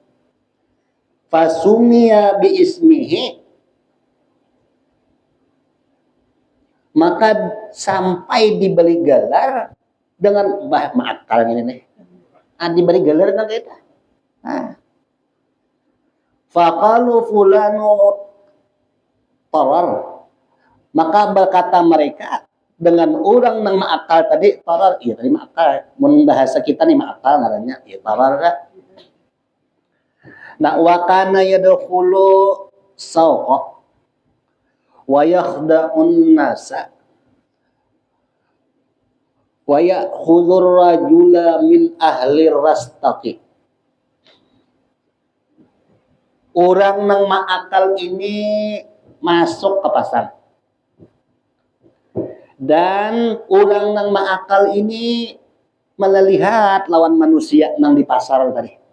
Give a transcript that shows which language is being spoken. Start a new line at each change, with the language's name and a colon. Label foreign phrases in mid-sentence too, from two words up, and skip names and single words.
Arabic: فسمي باسمه,
Banjar: maka sampai diberi gelar dengan maakal ini nih. Diberi gelar dengan kita. Nah.
Arabic: فقالوا فلان طرار,
Banjar: maka berkata mereka dengan orang yang maakal tadi tarar, iya tadi maakal, mun bahasa kita nih maakal ngarannya, iya tarar dah.
Arabic: Nah وكان يدخل السوق ويخدع الناس ويأخذ الرجل من أهل الرستاق.
Banjar: Orang nang maakal ini masuk ke pasar. Dan orang nang maakal ini melihat lawan manusia nang di pasar tadi.